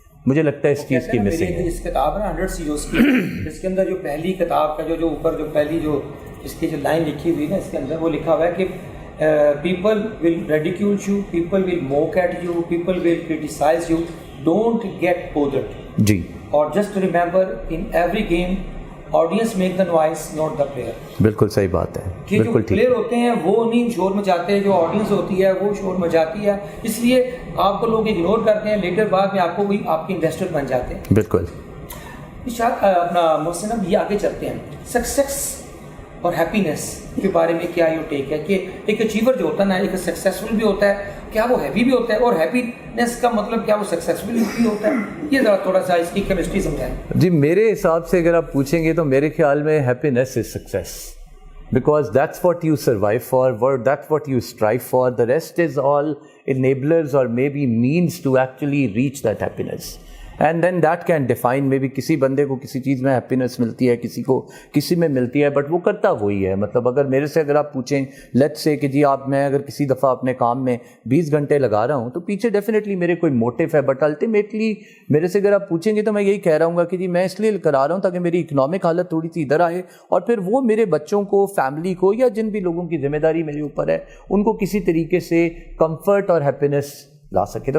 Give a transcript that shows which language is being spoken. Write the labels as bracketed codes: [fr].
[ur] مجھے لگتا ہے اس چیز کی مسنگ ہے. اس کتاب ہے 100 CEOs کی، اس کے اندر جو پہلی کتاب کا جو اوپر جو پہلی جو اس کی جو لائن لکھی ہوئی نا، اس کے اندر وہ لکھا ہوا ہے کہ [en] people will ridicule you, people will mock at you, people will criticize you, don't get bothered. [ur] جی. [en] اور just remember in every game audience make the noise, not the player. [ur] بالکل صحیح بات ہے. کہ جو پلیئر ہوتے ہیں وہ نہیں شور مچاتے، جو آڈینس ہوتی ہے وہ شور مچاتی ہے، اس لیے آپ کو لوگ اگنور کرتے ہیں، لیٹر بعد میں آپ کو کوئی آپ کے انویسٹر بن جاتے ہیں. بالکل. شاید اپنا محسن اب یہ آگے چلتے ہیں سکسیس اور ہیپینس کے بارے میں کیا یہ ٹیک ہے کہ ایک اچیور جو ہوتا ہے نا ایک سکسیسفل بھی ہوتا ہے، کیا وہ ہیپی بھی ہوتا ہے، اور ہیپینس کا مطلب کیا وہ سکسیسفل بھی ہوتا ہے؟ یہ ذرا تھوڑا سا اس کی کیمسٹری سمجھائیں. جی میرے حساب سے اگر آپ پوچھیں گے تو میرے خیال میں happiness is success, [en] because that's what you survive for, that's what you strive for. The rest is all enablers or maybe means to actually reach that happiness. And then that can define maybe [ur] کسی بندے کو کسی چیز میں happiness ملتی ہے، کسی کو کسی میں ملتی ہے، بٹ وہ کرتا وہی ہے. مطلب اگر میرے سے اگر آپ پوچھیں لیٹس سے کہ جی میں اگر کسی دفعہ اپنے کام میں 20 گھنٹے لگا رہا ہوں تو پیچھے ڈیفینیٹلی میرے کوئی موٹیو ہے، بٹ الٹیمیٹلی میرے سے اگر آپ پوچھیں گے تو میں یہی کہہ رہا ہوں گا کہ جی میں اس لیے کرا رہا ہوں تاکہ میری اکنامک حالت تھوڑی سی ادھر آئے، اور پھر وہ میرے بچوں کو، فیملی کو، یا جن بھی لوگوں کی ذمہ داری میرے اوپر ہے ان کو کسی طریقے سے کمفرٹ اور ہیپینس لا سکے.